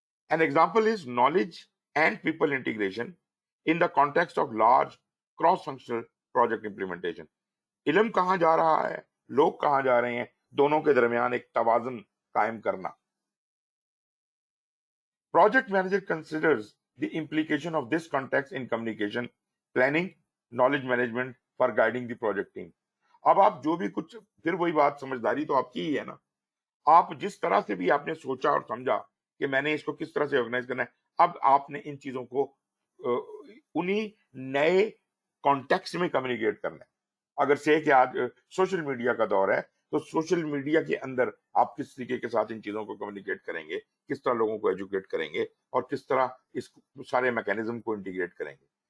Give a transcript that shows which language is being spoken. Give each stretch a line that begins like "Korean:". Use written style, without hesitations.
English: An example is knowledge and people integration in the context of large cross-functional project implementation.
Urdu: علم کہاں جا رہا ہے، لوگ کہاں جا رہے ہیں، دونوں کے درمیان ایک توازن قائم کرنا.
English: Project manager considers the implication of this context in communication, planning, knowledge management for guiding the project team.
Urdu: اب آپ جو بھی کچھ، پھر وہی بات، سمجھداری تو آپ کی ہی ہے نا. آپ جس طرح سے بھی آپ نے سوچا اور سمجھا کہ میں نے اس کو کس طرح سے آرگنائز کرنا ہے، اب آپ نے ان چیزوں کو انہی نئے کانٹیکسٹ میں کمیونیکیٹ کرنا ہے. اگر سے کہ آج سوشل میڈیا کا دور ہے تو سوشل میڈیا کے اندر آپ کس طریقے کے ساتھ ان چیزوں کو کمیونیکیٹ کریں گے، کس طرح لوگوں کو ایجوکیٹ کریں گے، اور کس طرح اس سارے میکینزم کو انٹیگریٹ کریں گے.